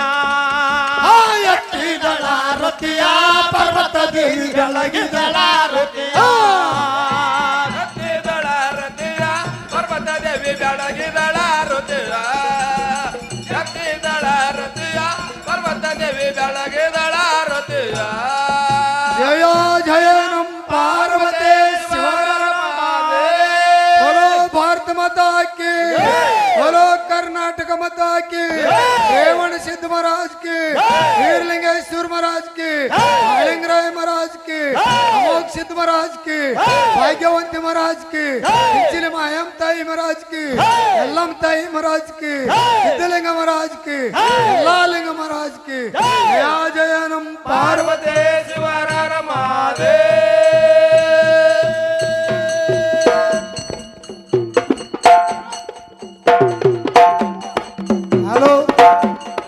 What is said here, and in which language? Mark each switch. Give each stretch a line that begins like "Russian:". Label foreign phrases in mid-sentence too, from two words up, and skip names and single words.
Kannada: ಎತ್ತಿದಳ ರತಿಯ ಪರ್ವತ ದೇವಿ ಬೆಳಗಿದಳ ರತಿಯ ಎತ್ತಿದಳ ರತಿಯ ಪರ್ವತ ದೇವಿ ಬೆಳಗಿದಳ ರತಿಯ ಎತ್ತಿದಳ ರತಿಯ ಪರ್ವತ ದೇವಿ ಬೆಳಗಿದಳ ರತಿಯ ಜಯ ಜಯ ನಂ ಪಾರ್ವತೇಶ್ವರ
Hindi: बोलो भारत माता की बोलो कर्नाटक माता की रेवण सिद्ध महाराज की वीरलिंगेश्वर महाराज की लिंगराय महाराज की अमोघ सिद्ध महाराज की भाग्यवंती महाराज की इंचिली मायम ताई महाराज की यल्लम ताई महाराज की सिद्धलिंग महाराज की लालिंग महाराज की जया जयनम पार्वतेश्वर महादेव हेलो